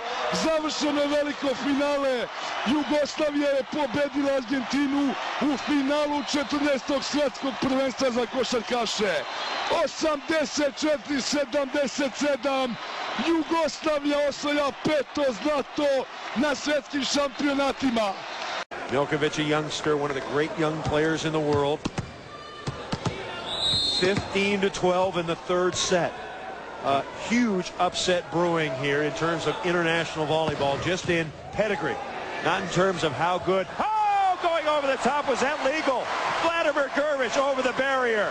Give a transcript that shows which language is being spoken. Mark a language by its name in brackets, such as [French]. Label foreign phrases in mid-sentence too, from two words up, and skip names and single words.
[Serbian] Završeno je veliko finale! Jugoslavija je pobedila Argentinu u finalu 14. svetskog prvenstva za košarkaše. 84-77. Jugoslavija osvaja 5. zlato na svetskim šampionatima. Milkovic, [English] a youngster, one of the great young players in the world. 15-12 in the third set. A huge upset brewing here in terms of international volleyball, just in pedigree, not in terms of how good. Oh, going over the top, was that legal? Vladimir Gurvich over the barrier.